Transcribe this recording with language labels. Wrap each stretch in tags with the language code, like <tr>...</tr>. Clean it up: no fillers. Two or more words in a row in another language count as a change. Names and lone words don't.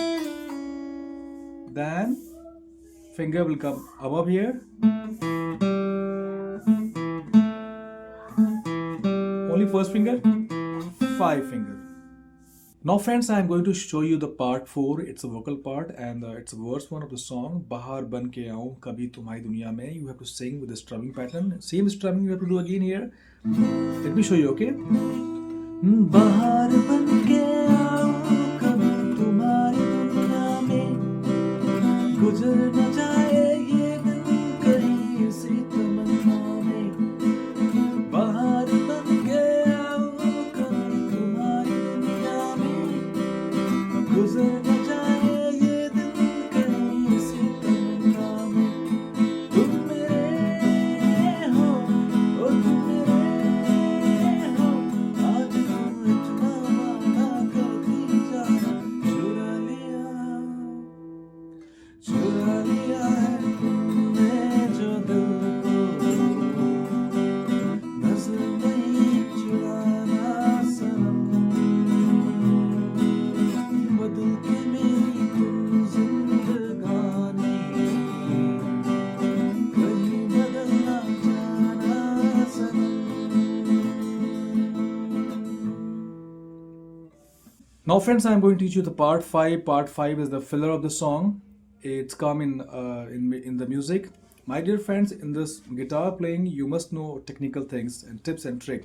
<en>Then finger will come above here. Only first finger, 5 finger. Now friends, I am going to show you the part 4. It's a vocal part and it's verse 1 of the song.</en> <hi>बहार बन के आऊँ कभी तुम्हारी दुनिया में.</hi> <en>You have to sing with the strumming pattern. Same strumming you have to do again here. Let me show you, okay?</en> <hi>बहार बन के आऊँ कभी तुम्हारी दुनिया में. गुज़र न जाए ये दिन कहीं से तमन्ना में. बहार बन के आऊँ कभी तुम्हारी दुनिया में. गुज़र न जाए ये दिन कहीं से तमन्ना में. तुम मेरे हो, ओह तुम मेरे हो. आज तुम इतना वादा कर दी जाना. चुरा लिया, चुरा लिया है तुमने जो दिल को. नज़र नहीं चुराना सनम. बदल के मेरी तुम ज़िंदगानी. कहीं बदल न जाना सनम.</hi> <en>Now friends, I am going to teach you the part 5. Part 5 is the filler of the song. It's come in the music. My dear friends, in this guitar playing, you must know technical things and tips and trick.</en>